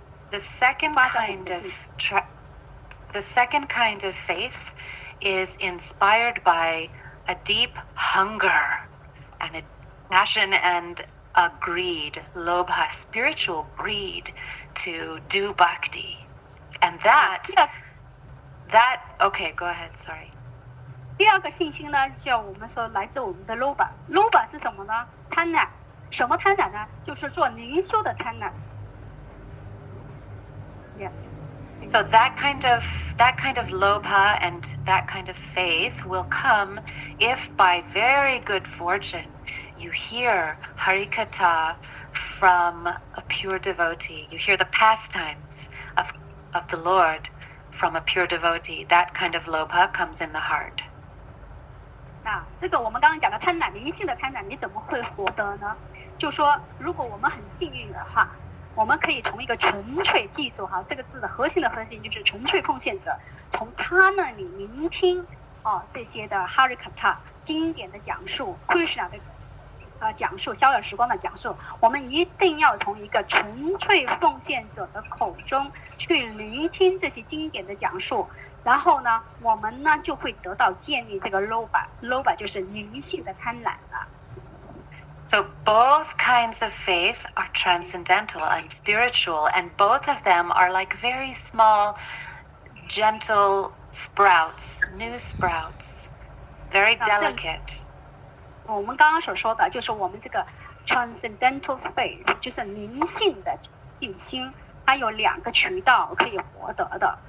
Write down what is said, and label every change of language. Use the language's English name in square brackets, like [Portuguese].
[English] The second kind of faith is inspired by a deep hunger and a passion and a greed, lobha, spiritual greed to do bhakti. And that, okay, go ahead, sorry. [Chinese] 第二个信心呢，就我们说来自我们的 loba 是什么呢？贪婪。什么贪婪呢？就是做灵修的贪婪。 [English] Yes. So that kind of lobha and that kind of faith will come if by very good fortune you hear Harikatha from a pure devotee. You hear the pastimes of the Lord from a pure devotee. That kind of lobha comes in the heart. [Chinese] 这个我们刚刚讲的贪婪，灵性的贪婪，你怎么会获得呢？就说如果我们很幸运的话，我们可以从一个纯粹，记住哈，这个字的核心就是纯粹奉献者，从他那里聆听这些的 Harikatha 经典的讲述 ，Krishna 的讲述，逍遥时光的讲述，我们一定要从一个纯粹奉献者的口中去聆听这些经典的讲述，然后呢，我们呢就会得到建立这个 loba 就是灵性的贪婪了。 [English] So both kinds of faith are transcendental and spiritual, and both of them are like very small, gentle sprouts, new sprouts, very delicate. [Chinese] 我们刚刚所说的就是我们这个 [English] transcendental faith， [Chinese] 就是灵性的信心，它有两个渠道可以获得的。